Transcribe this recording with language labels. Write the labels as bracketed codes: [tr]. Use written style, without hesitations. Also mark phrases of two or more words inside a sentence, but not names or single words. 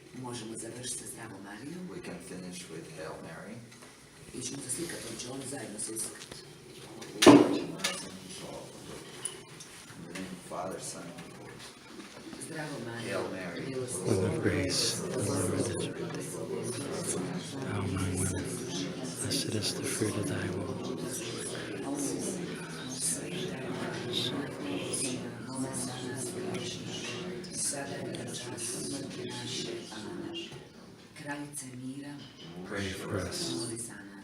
[hr] možemo završiti sa Zdravom Marijom [en] We can finish with Hail Mary. [hr] i ćemo se slikati, on će oni zajedno se uslikati. [en] In the name of Father, Son, and Holy Spirit. [hr] Zdravo Marija, [en] Hail Mary, [hr] milosrdna [en] Full of grace, the Lord is with thee. Thou among women, blessed is the fruit of thy womb. [hr] sada i na čas smrti naše. Amen. Kraljice mira, [en] Pray for us. [hr] moli za